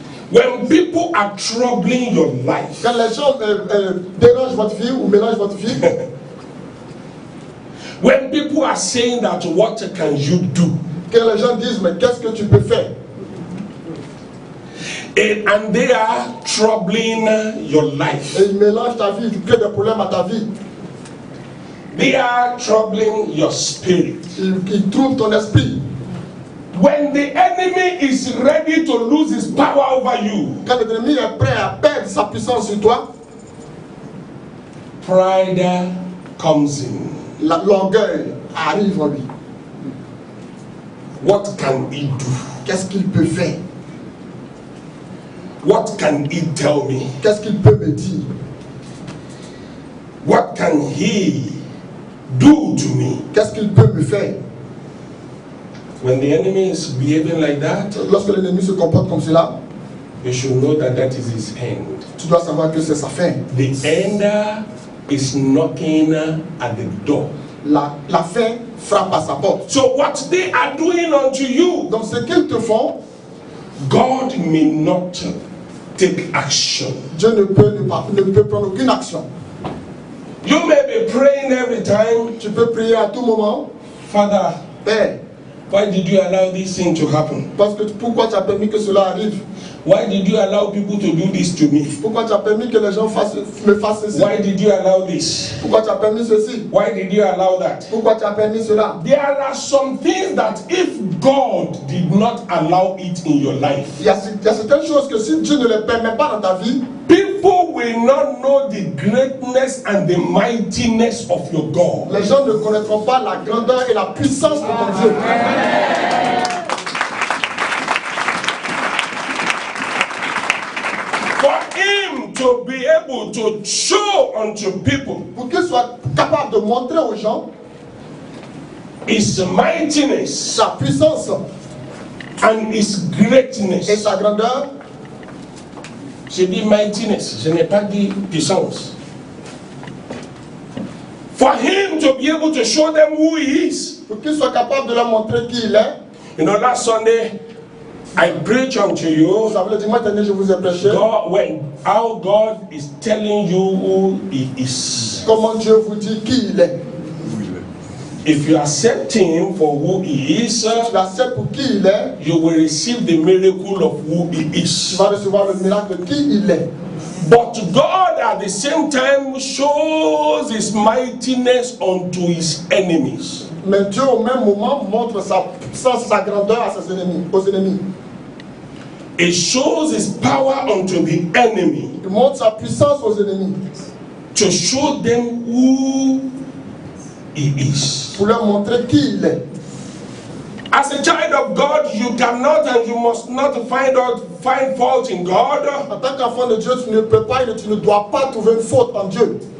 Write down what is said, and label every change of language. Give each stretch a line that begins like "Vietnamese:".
English: When people are troubling your life,
French: Quand les gens dérangent votre vie ou mélangent votre vie,
English: when people are saying that what can you do,
French: quand les gens disent, mais qu'est-ce que tu peux faire?
English: and they are troubling your life,
French: Et ils mélangent ta vie, ils créent des problèmes à ta vie.
English: they are troubling your spirit.
French: Ils trouvent ton esprit.
English: When the enemy is ready to lose his power over you,
French: Quand l'ennemi est prêt à perdre sa puissance sur toi,
English: pride comes in.
French: l'orgueil arrive en lui.
English: What can he do?
French: Qu'est-ce qu'il peut faire?
English: What can he tell me?
French: Qu'est-ce qu'il peut me dire?
English: What can he do to me?
French: Qu'est-ce qu'il peut me faire?
English: When the enemy is behaving like that,
French: Lorsque l'ennemi se comporte comme cela,
English: you should know that that is his end.
French: tu dois savoir que c'est sa fin.
English: The end is knocking at the door.
French: La fin frappe à sa porte.
English: So what they are doing unto you,
French: Donc ce qu'ils te font,
English: God may not take action.
French: Dieu ne peut prendre aucune action.
English: You may be praying every time,
French: Tu peux prier à tout moment,
English: Father,
French: Père,
English: why did you allow this thing to happen?
French: parce que pourquoi tu as permis que cela arrive?
English: Why did you allow people to do this to me?
French: Pourquoi tu as permis que les gens me fassent ceci?
English: Why did you allow this?
French: Pourquoi tu as permis ceci?
English: Why did you allow that?
French: Pourquoi tu as permis cela?
English: There are some things that if God did not allow it in your life,
French: Il y a certaines choses que si Dieu ne les permet pas dans ta vie,
English: people will not know the greatness and the mightiness of your God.
French: les gens ne connaîtront pas la grandeur et la puissance de ton Dieu.
English: For him to be able to show unto people
French: Pour qu'il soit capable de montrer aux gens
English: his mightiness
French: sa puissance
English: and his
French: et
English: greatness.
French: sa grandeur, J'ai dit mightiness, je n'ai pas dit puissance.
English: For him to be able to show them who he is.
French: Pour qu'il soit capable de leur montrer qui il est.
English: You know, last Sunday, I preach unto you.
French: Vous savez, le dimanche dernier, je vous ai prêché.
English: How God is telling you who he is.
French: Comment Dieu vous dit qui il est.
English: If you accept him for who he is,
French: si tu l'acceptes pour qui il est,
English: you will receive the miracle of who he is.
French: Tu vas recevoir le miracle de qui il est.
English: But God at the same time shows his mightiness unto his enemies.
French: Mais Dieu au même moment montre sa puissance, sa grandeur à ses ennemis, aux ennemis.
English: It shows his power unto the enemy.
French: Il montre sa puissance aux ennemis.
English: To show them who he is.
French: Pour leur montrer qui il est.
English: As a child of God, you cannot and you must not find fault in God.
French: En tant qu'enfant de Dieu, tu ne peux pas et tu ne dois pas trouver une faute en Dieu.